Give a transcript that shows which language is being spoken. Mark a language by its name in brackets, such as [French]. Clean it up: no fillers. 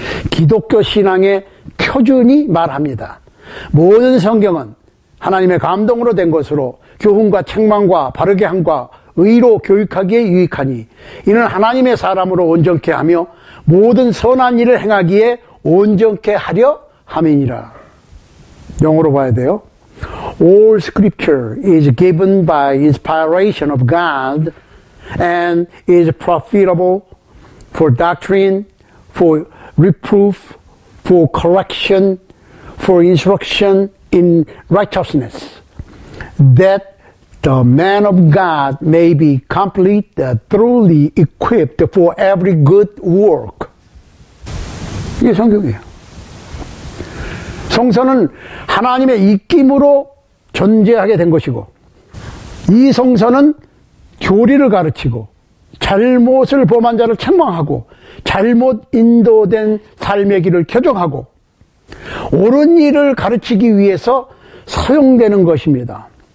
[Korean] 기독교 신앙의 표준이 말합니다. 모든 성경은 하나님의 감동으로 된 것으로 교훈과 책망과 바르게 함과 의로 교육하기에 유익하니 이는 하나님의 사람으로 온전케 하며 모든 선한 일을 행하기에 온전케 하려 함이니라. 영어로 봐야 돼요. [English] All scripture is given by inspiration of God and is profitable for doctrine, for reproof, for correction, for instruction in righteousness, that the man of God may be complete, thoroughly equipped for every good work. [Korean] 이게 성경이에요. 성서는 하나님의 입김으로 존재하게 된 것이고 이 성서는 교리를 가르치고 잘못을 범한 자를 책망하고 잘못 인도된 삶의 길을 교정하고 옳은 일을 가르치기 위해서 사용되는 것입니다.